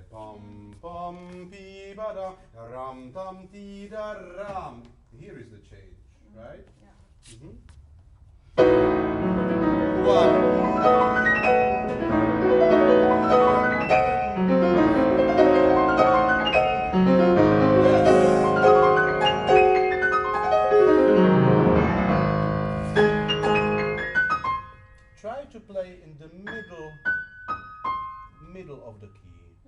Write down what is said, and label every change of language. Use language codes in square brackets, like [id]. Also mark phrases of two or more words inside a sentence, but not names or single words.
[en] Pum pum pi ba da ram tam ti da ram. Here is the change, right? Yeah. One. Try to play in the middle of the key.